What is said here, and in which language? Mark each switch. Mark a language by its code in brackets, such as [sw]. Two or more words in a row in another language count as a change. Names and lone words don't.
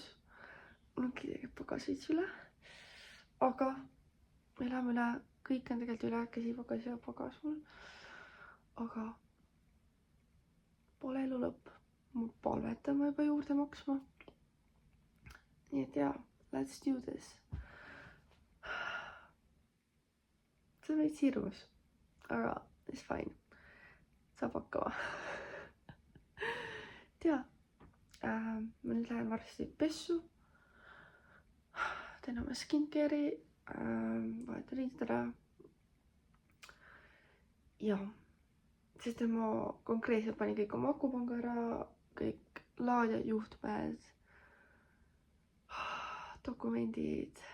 [et] Mul on tegelikult pagasits üle. Aga me elame üle. Kõik on tegelikult üle. Käsipagas ja pagas mul. Aga pole elu lõpp. Ma palvetan ma juba juurde maksma. Nii et jaa, [en] let's do this. [et] See on veits hirmus, aga [en] it's fine. [et] Saab hakkama. Tea, ma nüüd lähen varsti pessu. Teen oma skincare'i, vahetan riided ära. Ja, sest ma konkreetselt panin kõik oma akupanga ära, kõik laadjad, juhtmed, dokumendid.